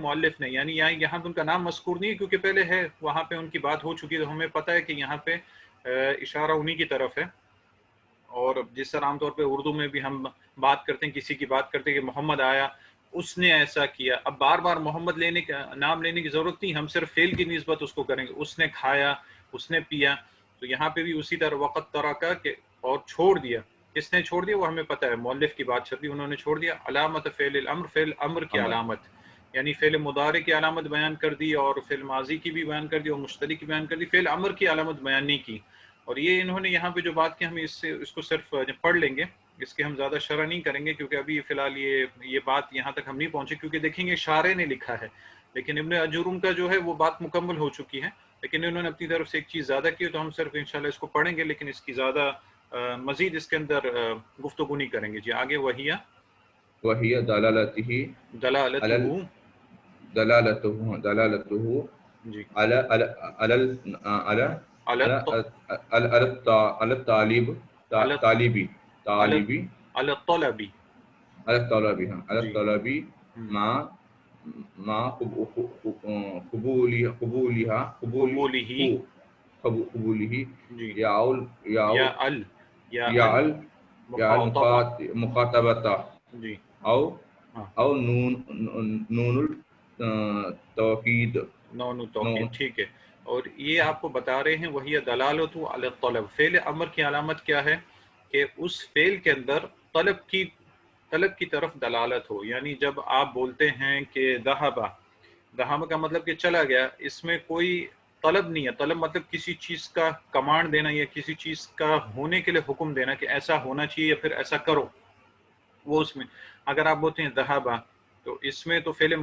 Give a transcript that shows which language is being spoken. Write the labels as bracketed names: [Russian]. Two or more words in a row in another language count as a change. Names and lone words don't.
[Urdu] مؤلف نے، یعنی یہاں پہ ان کا نام مذکور نہیں ہے کیونکہ پہلے ہے وہاں پہ ان کی بات ہو چکی ہے، تو ہمیں پتہ ہے کہ یہاں پہ اشارہ انہی کی طرف ہے، اور جس طرح عام طور پہ اردو میں بھی ہم بات کرتے ہیں، کسی کی بات کرتے ہیں کہ محمد آیا، اس نے ایسا کیا، اب بار بار محمد لینے کا نام لینے کی ضرورت نہیں، ہم صرف فعل کی نسبت اس کو کریں گے، اس نے کھایا، اس نے پیا، تو یہاں پہ بھی اسی طرح وقت ترکا کہ اور چھوڑ دیا، کس نے چھوڑ دیا وہ ہمیں پتہ ہے، مؤلف کی بات چل رہی، انہوں نے چھوڑ دیا، [Arabic] علامت فعل الامر، [Urdu] فعل امر کی [Arabic] امر [Urdu] علامت، یعنی فعل مضارع کی علامت بیان کر دی، اور فعل ماضی کی بھی بیان کر دی، اور مشتری کی بیان کر دی، فعل امر کی علامت بیان نہیں کی، اور یہ انہوں نے یہاں پہ جو بات کی، ہم اس کو صرف پڑھ لیں گے، اس کے ہم زیادہ شرح نہیں کریں گے، کیونکہ ابھی فی الحال یہ بات یہاں تک ہم نہیں پہنچے، کیونکہ دیکھیں گے شارح نے لکھا ہے، لیکن ابن اجرم کا جو ہے وہ بات مکمل ہو چکی ہے، لیکن انہوں نے اپنی طرف سے ایک چیز زیادہ کی، تو ہم صرف انشاءاللہ اس کو پڑھیں گے، لیکن اس کی زیادہ مزید اس کے اندر گفتگو نہیں کریں گے۔ جی آگے، وہی [Arabic] وہی دلالته دلالتہ، على دلالته [Urdu] جی [Arabic] على على علت على الطالب علت طالبي علت طالبي الطلبی، على الطلبي على [Urdu] جی [Arabic] الطلبي مع قبولی ہی، قبوله [Urdu] جی یا [Arabic] يعول ال یا ال يعل يعل مخاطبہ، مخاطبته [Urdu] جی [Arabic] او [Urdu] ہاں، [Arabic] او نون التوکید نون توقید، نون [Urdu] ٹھیک ہے، اور یہ آپ کو بتا رہے ہیں وہی [Arabic] دلالت علی الطلب، [Urdu] فعل امر کی علامت کیا ہے؟ کہ اس فعل کے اندر طلب کی طرف دلالت ہو، یعنی جب آپ بولتے ہیں کہ ذہب کا مطلب کہ چلا گیا، اس میں کوئی طلب نہیں ہے، طلب مطلب کسی چیز کا کمانڈ دینا یا کسی چیز کا ہونے کے لیے حکم دینا کہ ایسا ہونا چاہیے یا پھر ایسا کرو، وہ اس میں اگر آپ بولتے ہیں ذہب، تو اس میں تو فعل